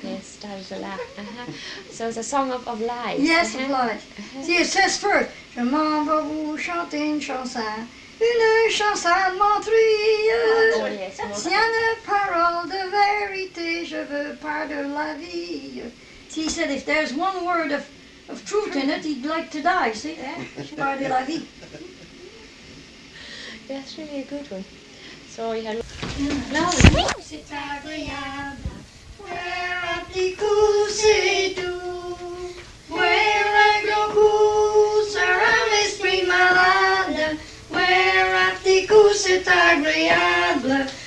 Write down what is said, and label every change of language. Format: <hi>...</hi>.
<en>Yes, started to laugh. So it's a song of lies. Yes, of lies. See, it says first,</en> <fr>je m'en vais vous chanter une chanson de menterie.</fr> <en>Oh, yes.</en> <fr>S'il y a une parole de vérité, je veux pas de la vie.</fr> <en>See, he said if there's one word of truth in it, he'd like to die, see?</en> <fr>Pas de la vie.</fr> <en>Yeah, it's really a good one. So you had...</en> <fr>C'est agréable, faire un petit coup, c'est doux. Faire un gros coup, ça rend l'esprit malade. Faire un petit coup, c'est agréable.</fr>